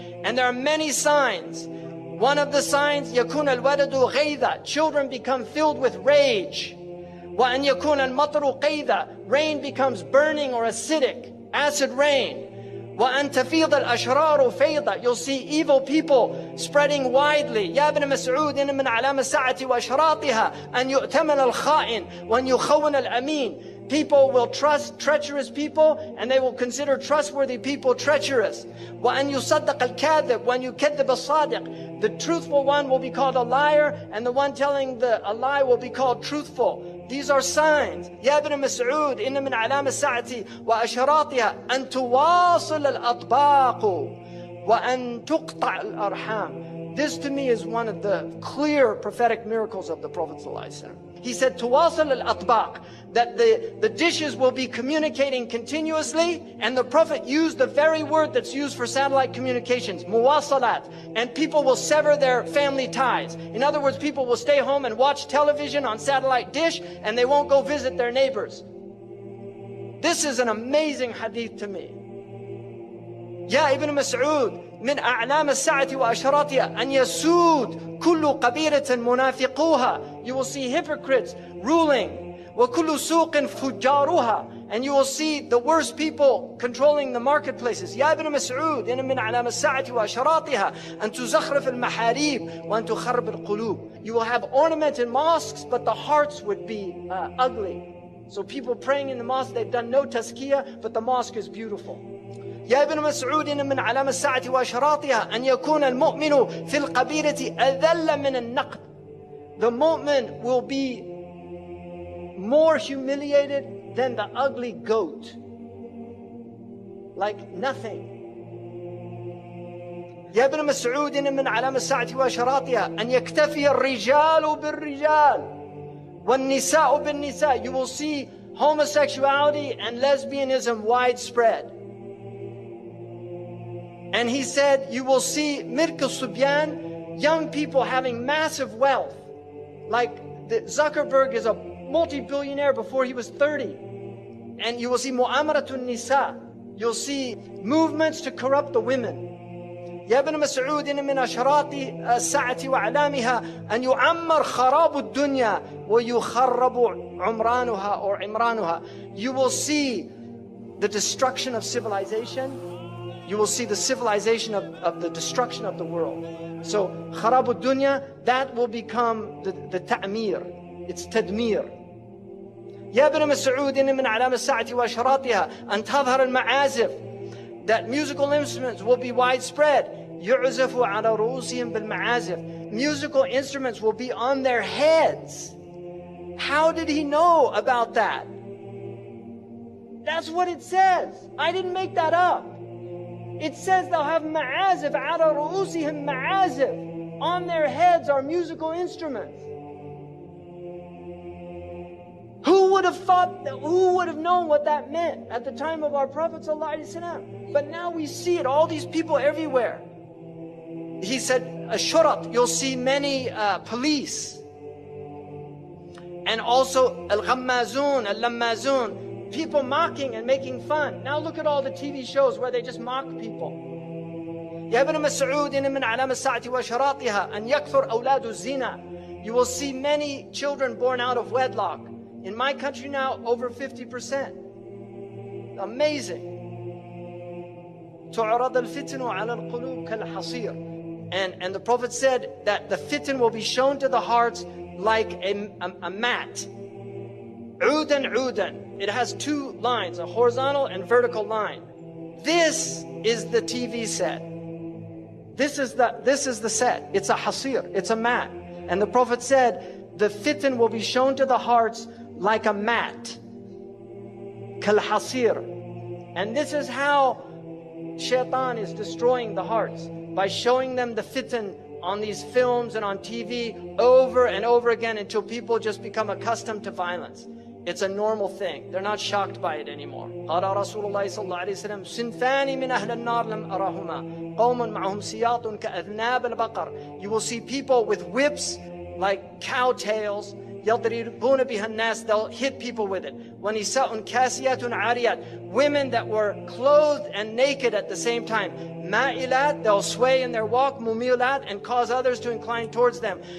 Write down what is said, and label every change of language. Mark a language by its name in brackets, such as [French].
[English] And there are many signs. One of the signs, [Arabic] يكون الولد غيظا, [English] children become filled with rage. [Arabic] وأن يكون المطر قيظا, [English] rain becomes burning or acidic, acid rain. [Arabic] وأن تفيض الأشرار فيضا, [English] you'll see evil people spreading widely. [Arabic] يا ابن مسعود إن من علامة الساعة وأشراطها أن يؤتمن الخائن وأن يخون الأمين. [English] People will trust treacherous people and they will consider trustworthy people treacherous. [Arabic] وأن يصدق الكاذب وأن يكذب الصادق. [English] The truthful one will be called a liar and the one telling a lie will be called truthful. These are signs. [Arabic] يا ابن مسعود إن من علامة الساعة وأشراطها أن تواصل الأطباق وأن تقطع الأرحام. [English] This to me is one of the clear prophetic miracles of the Prophet ﷺ. He said, [Arabic] تواصل الأطباق, [English] that the dishes will be communicating continuously, and the Prophet used the very word that's used for satellite communications, muwasalat, and people will sever their family ties. In other words, people will stay home and watch television on satellite dish, and they won't go visit their neighbors. This is an amazing hadith to me. [Arabic] يا ابن مسعود من أعلام الساعة وأشراطها أن يسود كل قبيلة منافقوها. [English] You will see hypocrites ruling. [Arabic] وكل سوق فجارها. [English] And you will see the worst people controlling the marketplaces. [Arabic] يا ابن مسعود إن من أعلام الساعة وأشراطها أن تزخرف المحاريب وأن تخرب القلوب. [English] You will have ornamented mosques, but the hearts would be ugly. So people praying in the mosque, they've done no tazkiyah, but the mosque is beautiful. [Arabic] يا ابن مسعود إن من علامة الساعة وأشراطها أن يكون المؤمن في القبيلة أذل من النقد. [English] The mu'min will be more humiliated than the ugly goat. Like nothing. يا ابن مسعود إن من علامة الساعة وأشراطها أن يكتفي الرجال بالرجال والنساء بالنساء. You will see homosexuality and lesbianism widespread. And he said, you will see [Arabic] Mirk al-Subyan, [English] young people having massive wealth. Like Zuckerberg is a multi-billionaire before he was 30. And you will see [Arabic] Mu'amaratun Nisa. [English] You'll see movements to corrupt the women. [Arabic] يا ابن مسعود إن من أشراط الساعة وأعلامها أن يعمر خراب الدنيا ويخرب عمرانها or عمرانها. [English] You will see the destruction of civilization. You will see the civilization of the destruction of the world. So, [Arabic] خراب الدنيا, [English] that will become the ta'mir. It's tadmir. [Arabic] يا ابن مسعود إن من علامة الساعة وأشراطها أن تظهر المعازف. [English] That musical instruments will be widespread. [Arabic] يعزف على رؤوسهم بالمعازف. [English] Musical instruments will be on their heads. How did he know about that? That's what it says. I didn't make that up. It says they'll have ma'azif, [Arabic] ala ru'usihim ma'azif. [English] On their heads are musical instruments. Who would have thought that, who would have known what that meant at the time of our Prophet ﷺ? But now we see it, all these people everywhere. He said, ashurat, you'll see many police. And also [Arabic] al-ghammazun, al-lammazun. [English] People mocking and making fun. Now look at all the TV shows where they just mock people. [Arabic] يا ابن مسعود إن من علامة الساعة وأشراطها أن يكثر أولاد الزنا. [English] You will see many children born out of wedlock. In my country now, over 50%. Amazing. [Arabic] تعرض الفتن على القلوب كالحصير. [English] And the Prophet said that the fitan will be shown to the hearts like a mat. [Arabic] عودا عودا. [English] It has two lines, a horizontal and vertical line. This is the TV set. This is the set. It's a hasir. It's a mat. And the Prophet said, the fitan will be shown to the hearts like a mat. [Arabic] Kal hasir. [English] And this is how shaitan is destroying the hearts. By showing them the fitan on these films and on TV over and over again until people just become accustomed to violence. It's a normal thing. They're not shocked by it anymore. [Arabic] قال رسول الله صلى الله عليه وسلم صنفان من أهل النار لم أرهما قوم معهم سياط كأذناب البقر. [English] You will see people with whips like cow tails. [Arabic] يضربون بها الناس. [English] They'll hit people with it. [Arabic] ونساء كاسيات عاريات. [English] Women that were clothed and naked at the same time. [Arabic] مائلات. [English] They'll sway in their walk. [Arabic] مميلات, [English] and cause others to incline towards them.